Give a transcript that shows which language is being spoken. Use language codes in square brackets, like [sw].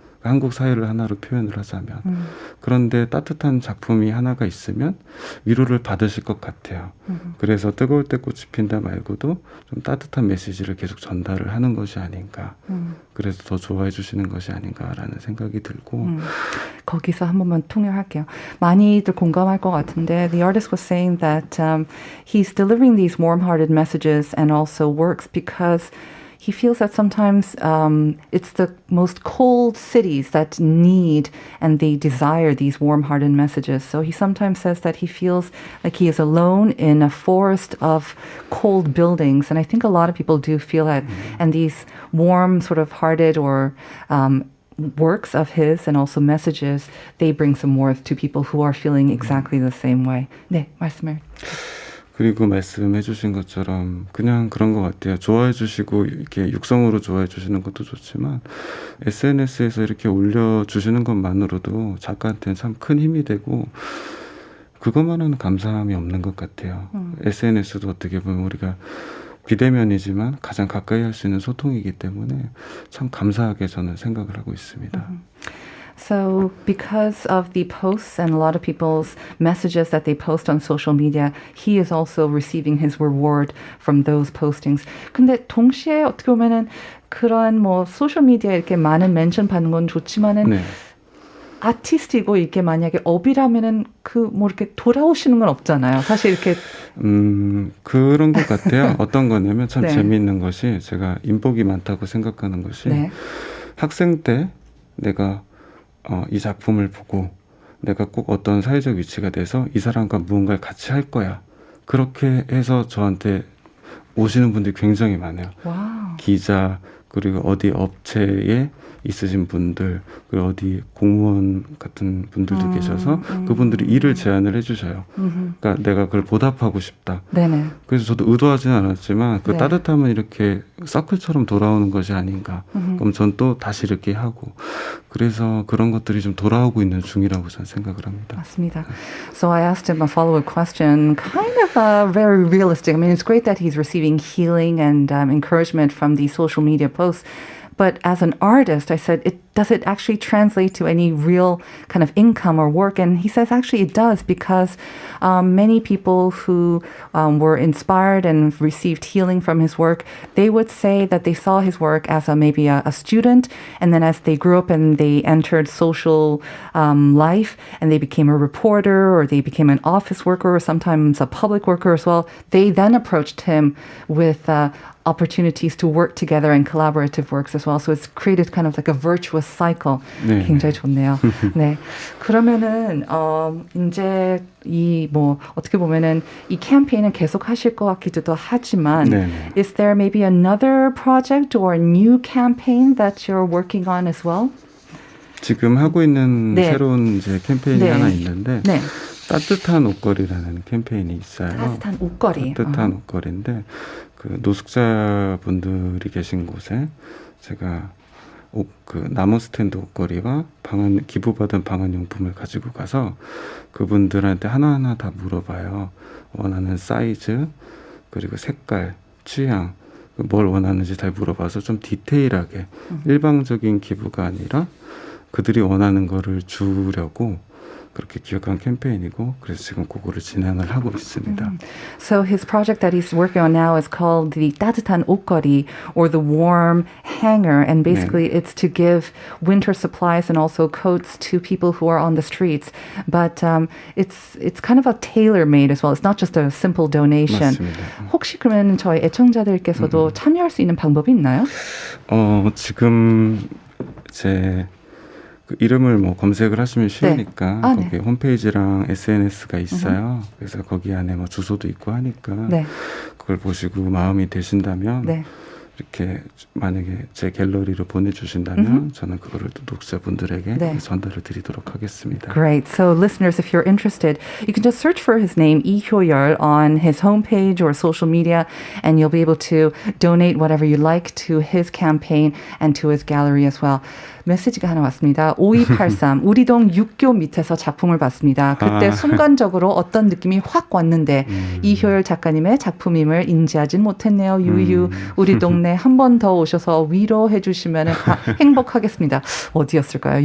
[ko] 한국 사회를 하나로 표현을 하자면 그런데 따뜻한 작품이 하나가 있으면 위로를 받으실 것 같아요. 그래서 뜨거울 때 꽃이 핀다 말고도 좀 따뜻한 메시지를 계속 전달을 하는 것이 아닌가. 그래서 더 좋아해 주시는 것이 아닌가라는 생각이 들고 거기서 한 번만 통역할게요. 많이들 공감할 것 같은데 [en] the artist was saying that he's delivering these warm-hearted messages and also works because he feels that sometimes it's the most cold cities that need and they desire these warm-hearted messages. So he sometimes says that he feels like he is alone in a forest of cold buildings. And I think a lot of people do feel that. And these warm, sort of hearted or works of his and also messages, they bring some warmth to people who are feeling exactly the same way. [ko] 네, 말씀을. 그리고 말씀해 주신 것처럼 그냥 그런 것 같아요. 좋아해 주시고 이렇게 육성으로 좋아해 주시는 것도 좋지만 SNS에서 이렇게 올려주시는 것만으로도 작가한테는 참 큰 힘이 되고 그것만은 감사함이 없는 것 같아요. SNS도 어떻게 보면 우리가 비대면이지만 가장 가까이 할 수 있는 소통이기 때문에 참 감사하게 저는 생각을 하고 있습니다. [en] So because of the posts and a lot of people's messages that they post on social media, he is also receiving his reward from those postings. [ko] 근데 동시에 어떻게 보면은 그런 뭐 소셜 미디어에 이렇게 많은 멘션 받는 건 좋지만은 네. 아티스트이고 이게 만약에 업이라면은 그 뭐 이렇게 돌아오시는 건 없잖아요. 사실 이렇게 그런 것 같아요. 어떤 거냐면 참 네. 재미있는 것이 제가 인복이 많다고 생각하는 것이 네. 학생 때 내가 이 작품을 보고 내가 꼭 어떤 사회적 위치가 돼서 이 사람과 무언가를 같이 할 거야. 그렇게 해서 저한테 오시는 분들이 굉장히 많아요. 와우. 기자 그리고 어디 업체에 있으신 분들 그리고 어디 공무원 같은 분들도 계셔서 그분들이 일을 제안을 해주셔요. 그러니까 내가 그걸 보답하고 싶다. 네네. 그래서 저도 의도하지는 않았지만 그 네. 따뜻함은 이렇게 서클처럼 돌아오는 것이 아닌가. 그럼 전 또 다시 이렇게 하고 그래서 그런 것들이 좀 돌아오고 있는 중이라고 저는 생각을 합니다. 맞습니다. [en] So I asked him a follow-up question, kind of very realistic. I mean, it's great that he's receiving healing and encouragement from these social media posts. But as an artist, I said, does it actually translate to any real kind of income or work? And he says, actually, it does because many people who were inspired and received healing from his work, they would say that they saw his work as maybe a student. And then as they grew up and they entered social life and they became a reporter or they became an office worker or sometimes a public worker as well, they then approached him with opportunities to work together and collaborative works as well. So it's created kind of like a virtuous cycle. [ko] 네. 굉장히 좋네요. 네. 그러면은 이제 이 뭐 어떻게 보면은 이 캠페인은 계속 하실 것 같기도 하지만 네. [en] is there maybe another project or a new campaign that you're working on as well? [ko] 지금 하고 있는 네. 새로운 이제 캠페인이 네. 하나 있는데 네. 따뜻한 옷걸이라는 캠페인이 있어요. 따뜻한 옷걸이. 따뜻한 옷걸이인데 그 노숙자분들이 계신 곳에 제가 그 나무 스탠드 옷걸이와 기부받은 방한용품을 가지고 가서 그분들한테 하나하나 다 물어봐요. 원하는 사이즈 그리고 색깔, 취향 뭘 원하는지 잘 물어봐서 좀 디테일하게 일방적인 기부가 아니라 그들이 원하는 거를 주려고 그렇게 기획한 캠페인이고 그래서 지금 그거를 진행을 하고 있습니다. [en] So his project that he's working on now is called the 따뜻한 옷걸이 or the warm hanger, and basically it's to give winter supplies and also coats to people who are on the streets. But it's kind of a tailor-made as well. It's not just a simple donation. [ko] 맞습니다. 혹시 그러면 저희 애청자들께서도 참여할 수 있는 방법이 있나요? 지금 제 그 이름을 뭐 검색을 하시면 쉬우니까 아, 거기 홈페이지랑 SNS가 있어요. 그래서 거기 안에 뭐 주소도 있고 하니까 네. 그걸 보시고 마음이 되신다면 네. 이렇게 만약에 제 갤러리로 보내주신다면 저는 그거를 또 독자분들에게 네. 전달을 드리도록 하겠습니다. [en] Great. So listeners, if you're interested, you can just search for his name, Lee Hyo-yeol, on his homepage or social media, and you'll be able to donate whatever you like to his campaign and to his gallery as well. [ko] 메시지가 하나 왔습니다. 5283, 우리 동 육교 밑에서 작품을 봤습니다. 그때 순간적으로 어떤 느낌이 확 왔는데 이효열 작가님의 작품임을 인지하진 못했네요. 유유, 우리 동네 한 번 더 오셔서 위로해 주시면 행복하겠습니다. 어디였을까요?